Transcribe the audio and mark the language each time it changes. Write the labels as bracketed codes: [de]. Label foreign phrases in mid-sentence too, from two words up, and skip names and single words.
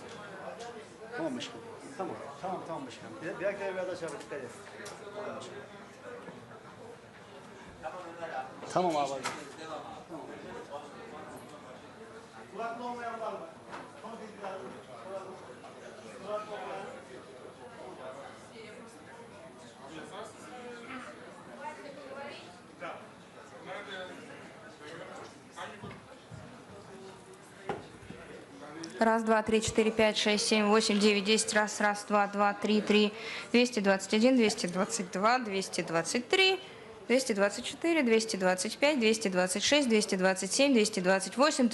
[tr] Tamam başkanım. Tamam başkanım. Bir dakika biraz aşağı dikkat edin. Tamam abi. Kulaklı olmayan var mı? Son bilgiler. Kulaklı olmayan. [ru] Раз, два, три, четыре, пять, шесть, семь, восемь, девять, 10. Раз, два, два, три, 221, 222, 223, 224, 225, 226, 227, 228.